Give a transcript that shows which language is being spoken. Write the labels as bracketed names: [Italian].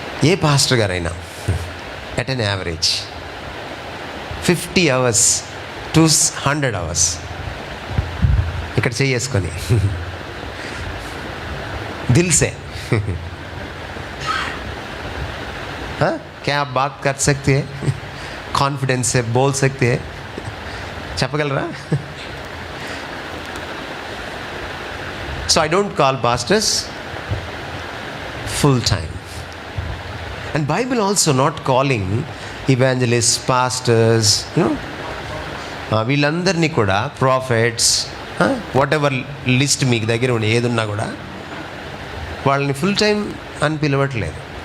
[Telugu] ఏ pastor గారైనా [English] at an average 50 hours to 100 hours [Telugu] ఇక్కడ చేసుకొని దిల్సే [Hindi] क्या आप बात कर सकते हैं, कॉन्फिडेंस से बोल सकते हैं, [Telugu] చెప్పగలరా? [English] So I don't call pastors full time. And Bible also not calling evangelists, pastors, [Telugu] వీళ్ళందరినీ కూడా ప్రాఫిట్స్, వాట్ ఎవర్ లిస్ట్ మీకు దగ్గర ఉండి ఏదున్నా కూడా వాళ్ళని ఫుల్ టైం అని పిలవట్లేదు.